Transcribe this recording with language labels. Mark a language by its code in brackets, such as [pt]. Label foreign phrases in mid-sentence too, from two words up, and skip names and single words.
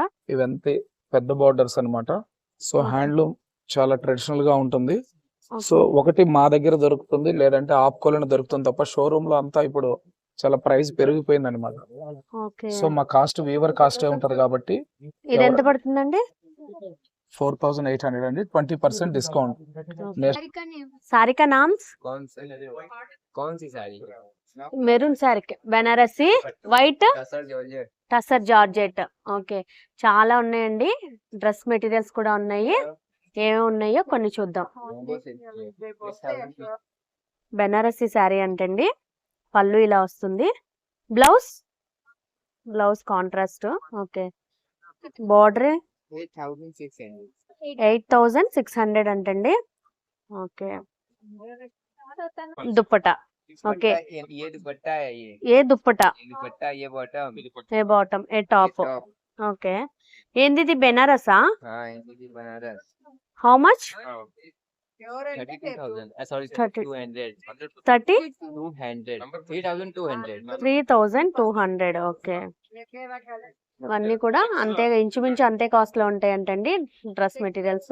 [te] ఇవంతే పెద్ద బోర్డర్స్ అన్నమాట. [en] so handloom [te] చాలా ట్రెడిషనల్ గా ఉంటుంది. సో ఒకటి మా దగ్గర దొరుకుతుంది, లేదంటే ఆప్కోలను దొరుకుతుంది తప్ప షోరూమ్ లో అంతా ఇప్పుడు చాలా ప్రైస్ పెరిగిపోయింది అనమాట. ఓకే, సో మా కాస్ట్ వీవర్ కాస్టే ఉంటది కాబట్టి ఇది ఎంత పడుతుందండి? 4800 అండి, 20% డిస్కౌంట్. [hi] साड़ी का नाम? कौन सी साड़ी? [en] maroon saree, Benarasi white tussar georgette. [te] ఓకే, చాలా ఉన్నాయండి. [en] dress materials [te] కూడా ఉన్నాయి. ఏమేమి ఉన్నాయో కొన్ని చూద్దాం. బెనారసి శారీ అంటండి. పళ్ళు ఇలా వస్తుంది. [en] blouse blouse contrast. [te] ఓకే, బార్డర్ 8600 అంటండి. ఓకే, దుప్పటా. ఓకే, [hi] ये दुपट्टा है, [te] ఏ దుప్పటా? [hi] ये दुपट्टा, ये बॉटम, [te] ఏ బాటమ్, ఏ టాప్. ఓకే, ఏంది ఇది? బెనారసా? [hi] हाँ ये बनारस [en] How much? 32,000 sorry 30. 200 30 200 3200 3200. [te] ఓకే, ఇవన్నీ కూడా అంతే, ఇంచుమించు అంతే కాస్ట్ లో ఉంటాయంటండి [en] dress materials.